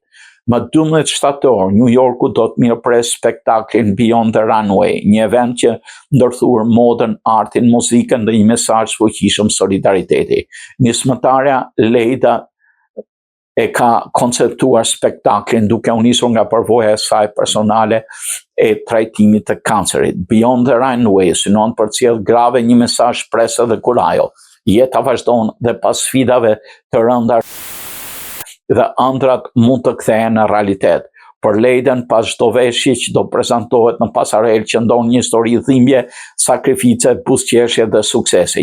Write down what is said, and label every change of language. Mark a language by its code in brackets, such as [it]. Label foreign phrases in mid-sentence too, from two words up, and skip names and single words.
[sq] Më 12 shtator, New Yorku do të mirëpres spektaklin Beyond the Runway, një event që ndërthur modën, artin, muzikën dhe një mesazh fuqishëm solidariteti. Nismëtarja Leida e ka konceptuar spektaklin duke u nisur nga përvoja e saj personale e trajtimit të kancerit. Beyond the Runway synon përcjell grave një mesazh shprese dhe kurajo. Jeta vazhdon dhe pas sfidave të rënda dhe ëndrat mund të kthehen në realitet. Për Leiden, pas çdo veshje që do prezantohet në pasarel qëndron një histori dhimbje, sakrifice, buzëqeshje dhe suksesi.